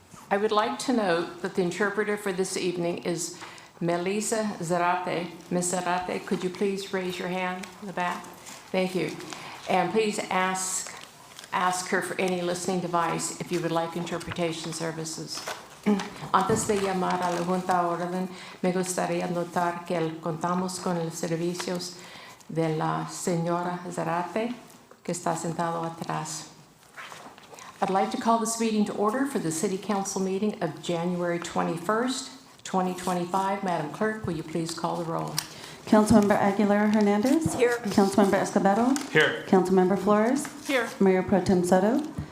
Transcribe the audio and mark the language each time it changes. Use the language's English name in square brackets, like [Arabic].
[English] I would like to note that the interpreter for this evening is Melissa Zarate. Ms. Zarate, could you please raise your hand in the back? Thank you. And please ask her for any listening device if you would like interpretation services. [Spanish] Antes de llamar a la Junta a orden, me gustaría notar que contamos con los servicios de la señora Zarate, que está sentado atrás. [English] I'd like to call this meeting to order for the City Council meeting of January 21st, 2025. Madam Clerk, will you please call the roll? Councilmember Aguilar Hernandez. Here. Councilmember Escobedo. Here. Councilmember Flores. Here. Mayor Pro Tem Soto.